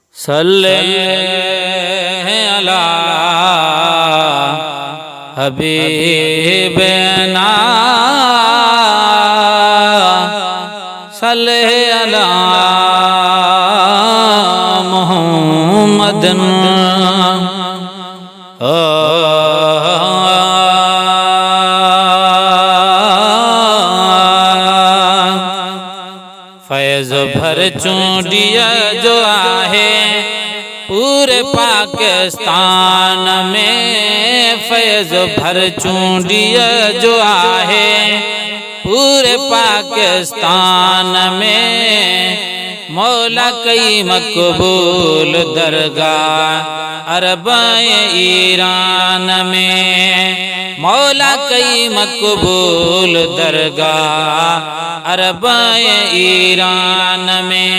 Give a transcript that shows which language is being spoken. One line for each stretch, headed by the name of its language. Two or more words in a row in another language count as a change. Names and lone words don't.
Arabic: صل على حبيبنا صل على محمد फैज़ भर चूंडिया
Sindhi: जो आहे पूरे पाकिस्तान में, फैज़ भर चूंडिया जो आहे पूरे पाकिस्तान में, मौला कई मकबूल दरगाह अरब ईरान में, मौला कई मकबूल दरगाह अरब ईरान में।